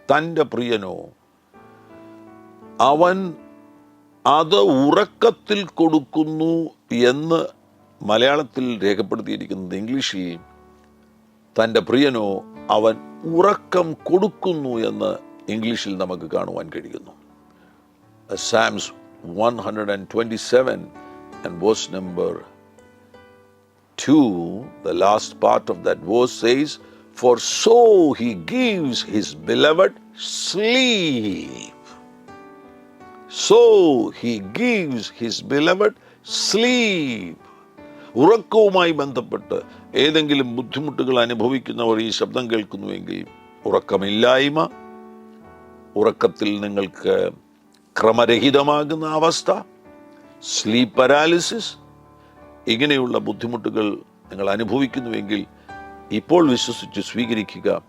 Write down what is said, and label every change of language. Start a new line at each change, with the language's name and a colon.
Malayalam: തൻ്റെ പ്രിയനോ അവൻ അത് ഉറക്കത്തിൽ കൊടുക്കുന്നു എന്ന് മലയാളത്തിൽ രേഖപ്പെടുത്തിയിരിക്കുന്നത്. ഇംഗ്ലീഷിൽ തൻ്റെ പ്രിയനോ അവൻ ഉറക്കം കൊടുക്കുന്നു എന്ന് ഇംഗ്ലീഷിൽ നമുക്ക് കാണുവാൻ കഴിയുന്നു.
English: Psalms 127 and verse number 2, the last part of that verse says, "For so he gives his beloved sleep." So he gives his beloved sleep.
Malayalam: ഉറക്കവുമായി ബന്ധപ്പെട്ട് ഏതെങ്കിലും ബുദ്ധിമുട്ടുകൾ അനുഭവിക്കുന്നവർ ഈ ശബ്ദം കേൾക്കുന്നുവെങ്കിൽ, ഉറക്കമില്ലായ്മ, ഉറക്കത്തിൽ നിങ്ങൾക്ക് ക്രമരഹിതമാകുന്ന അവസ്ഥ, സ്ലീപ്പ് പാരാലിസിസ്, ഇങ്ങനെയുള്ള ബുദ്ധിമുട്ടുകൾ നിങ്ങൾ അനുഭവിക്കുന്നുവെങ്കിൽ ഇപ്പോൾ വിശ്വസിച്ച് സ്വീകരിക്കുക.